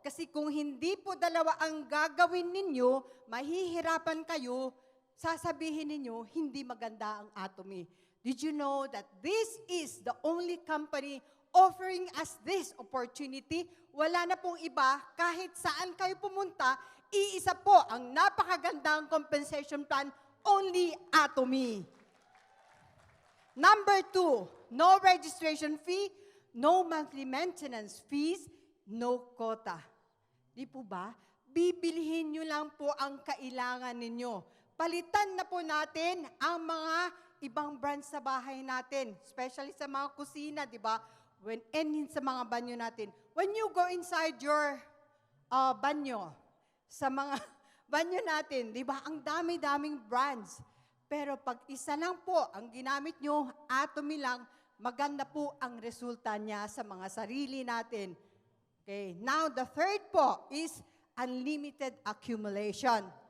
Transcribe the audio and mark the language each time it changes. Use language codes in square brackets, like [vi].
[tl] Kasi kung hindi po 2 ang gagawin ninyo, mahihirapan kayo, sasabihin ninyo, hindi maganda ang Atomy. [en] Did you know that this is the only company offering us this opportunity? [tl] Wala na pong iba, kahit saan kayo pumunta, iisa po ang napakagandang compensation plan, [en] only Atomy. Number 2, no registration fee, no monthly maintenance fees, no quota. [tl] Di po ba? Bibilihin nyo lang po ang kailangan ninyo. Palitan na po natin ang mga ibang brands sa bahay natin, especially sa mga kusina, di ba? Sa mga banyo natin. [en] When you go inside your banyo, [tl] sa mga banyo natin, di ba? Ang dami-daming brands. Pero pag isa lang po ang ginamit nyo, Atomy lang, maganda po ang resulta niya sa mga sarili natin. [en] Okay, now the third po is unlimited accumulation.